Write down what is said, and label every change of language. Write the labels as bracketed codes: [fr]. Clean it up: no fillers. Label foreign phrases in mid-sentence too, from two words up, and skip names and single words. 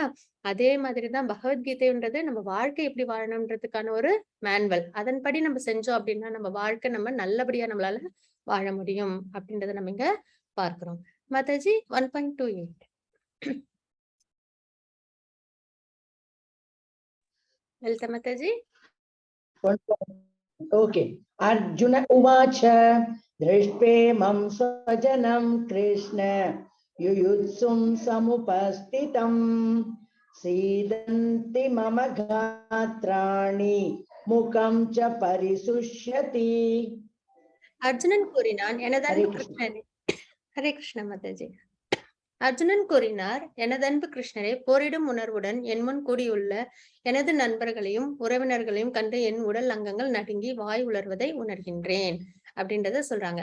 [ta] அதே மாதிரிதான் பகவத்கீதைன்றது நம்ம வாழ்க்கை எப்படி வாழணும்ன்றதுக்கான ஒரு மேனுவல். அதன்படி நம்ம செஞ்சோம் அப்படின்னா நம்ம வாழ்க்கை நம்ம நல்லபடியா நம்மளால வாழ முடியும் அப்படின்றத நம்ம இங்க பார்க்கிறோம். மாதாஜி 1.28. லலிதா மாதாஜி. ओके. [sa] अर्जुन उवाच दृष्ट्वेमं स्वजनं कृष्ण युयुत्सुं समुपस्थितं सीदन्ति मम गात्राणि मुखं च परिशुष्यति. [ta] அர்ஜுனன் கூறினான், எனதன்பு கிருஷ்ணரே. ஹரே கிருஷ்ண மாதாஜி. அர்ஜுனன் கூறினார், எனதன்பு கிருஷ்ணரே, போரிடும் உணர்வுடன் என் முன் கூடியுள்ள எனது நண்பர்களையும் உறவினர்களையும் கண்டு என் உடல் அங்கங்கள் நடுங்கி வாய் உலர்வதை உணர்கின்றேன் அப்படின்றத சொல்றாங்க.